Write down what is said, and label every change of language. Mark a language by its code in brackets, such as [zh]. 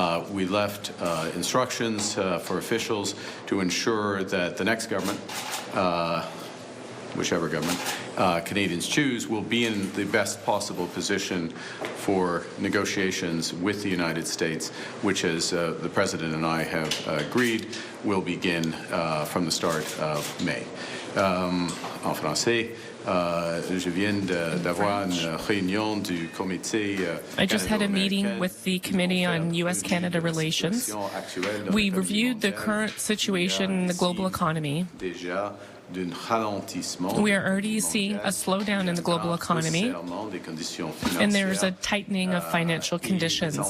[en] We left instructions for officials to ensure that the next government, whichever government Canadians choose, will be in the best possible position for negotiations with the United States, which, as the President and I have agreed, will begin from the start of May. [fr] En français, je viens d'avoir une réunion du comité. [en] I just had a meeting with the Committee on U.S.-Canada Relations. We reviewed the current situation in the global economy. We are already seeing a slowdown in the global economy, and there is a tightening of financial conditions.